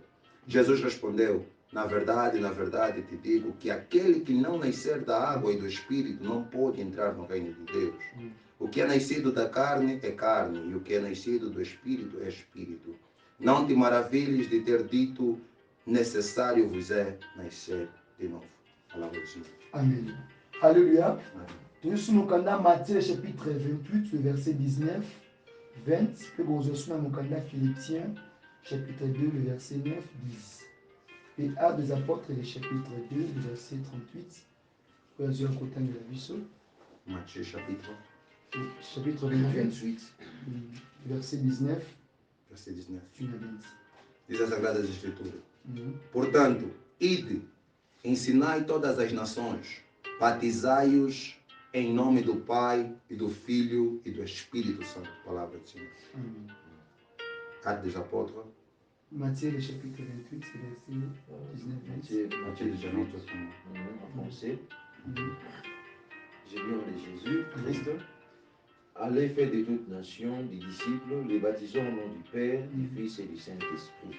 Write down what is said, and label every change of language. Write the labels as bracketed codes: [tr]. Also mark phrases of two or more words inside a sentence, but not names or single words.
[pt] Jesus respondeu, na verdade te digo que aquele que não nascer da água e do Espírito não pode entrar no reino de Deus. O que é nascido da carne é carne, e o que é nascido do Espírito é Espírito. Não te maravilhes de ter dito, necessário vos é nascer de novo. Palavra do Senhor. [fr] Amen. Alléluia. Amen. Nous sommes dans Matthieu chapitre 28, le verset 19, 20. Puis nous sommes dans Philippiens chapitre 2, le verset 9, 10. Et Actes des Apôtres, le chapitre 2, le verset 38. Puis nous sommes côté de la vie. Matthieu chapitre 28, le verset 19. Verset 19. Tu l'as dit. [pt] Diz as Sagradas Escrituras. Portanto, ide, ensinai todas as nações, batizai-os em nome do Pai, e do Filho, e do Espírito Santo. Palavra do Senhor. [fr] Actes des Apôtres. Matthieu, le chapitre 28, le verset 19, 20. Matthieu 19, En français. J'ai lu de Jésus, Christ. Allez faire de toutes nations des disciples, les baptisant au nom du Père, du Fils et du Saint-Esprit.